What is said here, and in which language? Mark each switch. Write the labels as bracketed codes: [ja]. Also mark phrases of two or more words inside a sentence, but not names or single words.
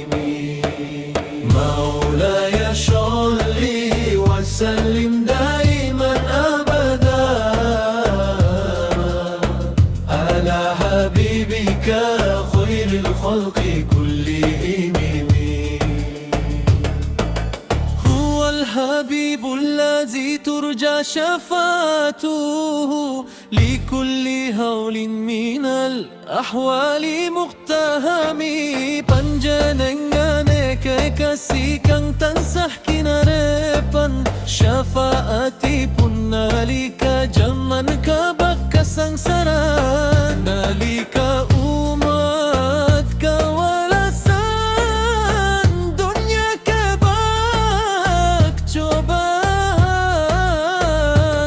[ar] مولاي صل وسلم دائما أبدا على حبيبك خير الخلق كلهم. الحبيب الذي ترجى شفاعته لكل هول من الأحوال مقتهم. [jv] Panjenengane kekasih kang tansah kinarepan syafaatipun nalika jaman kabak kasangsaran nalika umat kawalasan dunia kebak cobaan.